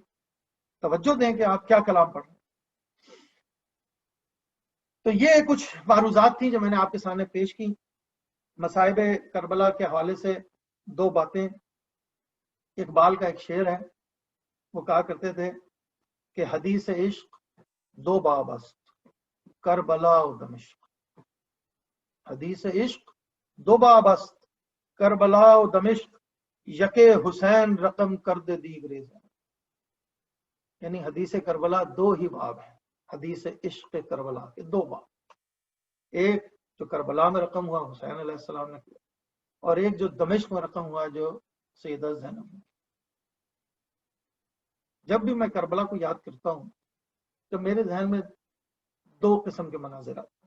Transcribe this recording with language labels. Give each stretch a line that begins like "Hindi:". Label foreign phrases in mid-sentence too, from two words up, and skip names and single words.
Urdu: توجہ دیں کہ آپ کیا کلام پڑھ رہے ہیں. تو یہ کچھ معروضات تھیں جو میں نے آپ کے سامنے پیش کی. مصائب کربلا کے حوالے سے دو باتیں. اقبال کا ایک شعر ہے، وہ کہا کرتے تھے کہ
Persian: حدیث عشق دو باب است، کربلا و دمشق. حدیث عشق دو باب است، کربلا و دمشق، یک حسین رقم کرد دیگریز.
Urdu: یعنی حدیث کربلا دو ہی باب ہیں، حدیث عشق کربلا کے دو باب. ایک جو کربلا میں رقم ہوا حسین
Arabic: علیہ السلام
Urdu: نے کیا، اور ایک جو دمشق میں رقم ہوا جو سیدہ زینب نے. جب بھی میں کربلا کو یاد کرتا ہوں تو میرے ذہن میں دو قسم کے مناظر آتے ہیں.